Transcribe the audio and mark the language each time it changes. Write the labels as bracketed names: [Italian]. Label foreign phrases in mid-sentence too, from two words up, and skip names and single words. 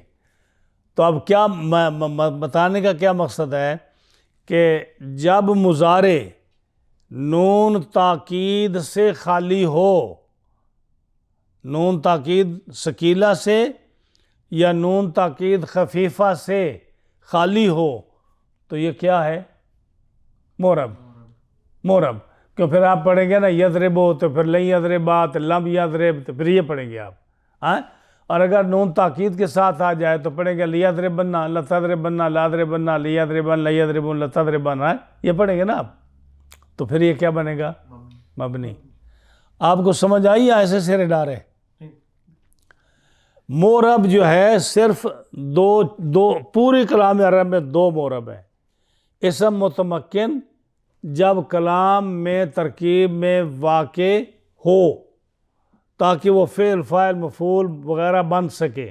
[Urdu] تو اب کیا بتانے کا کیا مقصد ہے کہ جب مضارع نون تاکید سے خالی ہو, نون تاکید ثقیلہ سے یا نون تاکید خفیفہ سے خالی ہو تو یہ کیا ہے؟ معرب. معرب. کیوں پھر آپ پڑھیں گے نا یضربو تو پھر [Arabic] لن یضربات, لم یضرب, [Urdu] تو پھر یہ پڑھیں گے آپ. ہاں, اور اگر نون تاکید کے ساتھ آ جائے تو پڑھیں گے [Arabic] لیضربنا, لتضربنا, لاضربنا, لیضربن, لیضربون, لتضربن. [Urdu] یہ پڑھیں گے نا آپ. تو پھر یہ کیا بنے گا؟ مبنی. آپ کو سمجھ آئی یا ایسے سرے ڈارے؟ معرب جو ہے صرف دو پوری کلام عرب میں 2 معرب ہیں. اسم متمکن جب کلام میں ترکیب میں واقع ہو تاکہ وہ فعل, فاعل, مفعول وغیرہ بن سکے.